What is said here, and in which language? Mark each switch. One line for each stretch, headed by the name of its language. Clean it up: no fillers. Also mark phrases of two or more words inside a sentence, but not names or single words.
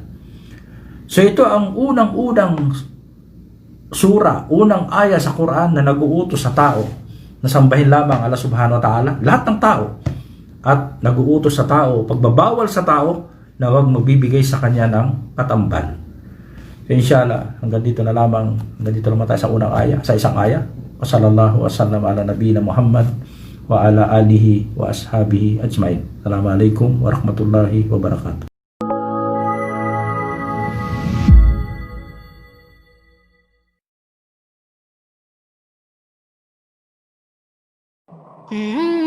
Filipino: So ito ang unang-unang sura, unang aya sa Quran na nag-uutos sa tao na sambahin lamang Allah
Arabic: سبحانه وتعالى,
Filipino: lahat ng tao, at nag-uutos sa tao, pagbabawal sa tao na huwag magbibigay sa kanya ng katambal. So inshallah, hanggang dito naman tayo sa unang aya, sa isang aya.
Arabic: وصلى الله وسلم على نبينا محمد وعلى آله وأصحابه أجمعين. السلام عليكم ورحمة الله وبركاته. Mm-hmm.